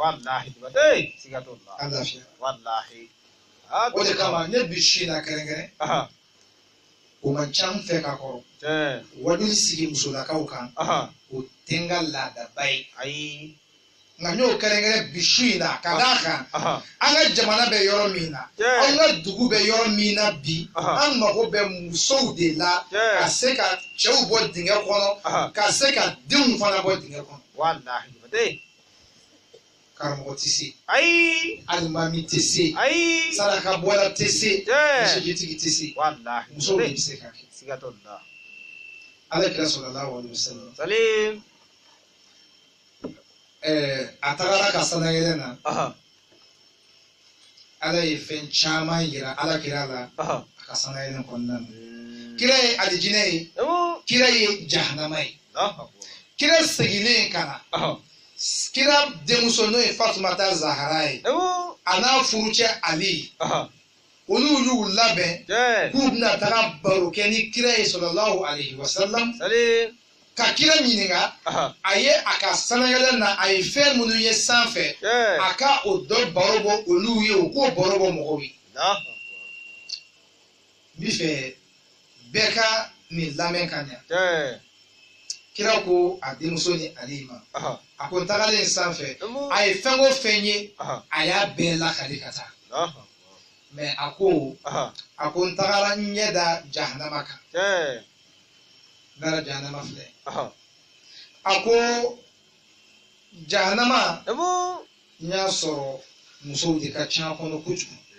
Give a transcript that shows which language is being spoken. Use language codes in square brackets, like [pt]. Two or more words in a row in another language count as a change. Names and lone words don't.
[bm] aw lafiya o de kama ne bi su in na kɛrɛnkɛrɛn o man ca n fɛ ka kɔrɔ wajuli sigi musolakaw kan o tɛ n ka laadaba ye nka n y'o kɛrɛnkɛrɛn bi su in na ka d'a kan an ka jamana bɛ yɔrɔ min na an ka dugu bɛ yɔrɔ min na bi an mago bɛ musow de la ka se ka cɛw bɔ dingɛ kɔnɔ ka se ka denw fana bɔ dingɛ kɔnɔ. Karamɔgɔ tɛ se alimami tɛ se sarakabɔla tɛ se misijitigi tɛ se musow de bɛ se ka kɛ. Alakira [ar] صلى الله عليه وسلم [bm] a tagara ka sanayɛlɛ na ala ye fɛn caman yira alakira la a ka sanayɛlɛ kɔnɔna na kira ye alijinɛ ye kira ye jahanama ye kira seginnen ka na kira denmuso n'o ye Fatumata Zahara ye a n'a furucɛ Ali olu y'u labɛn k'u bɛna taga baro kɛ ni kira ye [ar] صلى الله عليه وسلم [bm] ka kira ɲininka a ye a ka sanayɛlɛ na a ye fɛn minnu ye sanfɛ a ka o dɔ baro bɔ olu ye o k'o baro bɔ mɔgɔw ye n bɛ fɛ bɛɛ ka nin lamɛn ka ɲɛ kira ko a denmuso ni Ali ma a ko n tagalen sanfɛ a ye fɛn o fɛn ye a y'a bɛɛ lakali ka taa mɛ a ko n tagara n ɲɛ da jahanama kan nara jahanama filɛ a ko jahanama n y'a sɔrɔ musow de ka ca kɔnɔ kojugu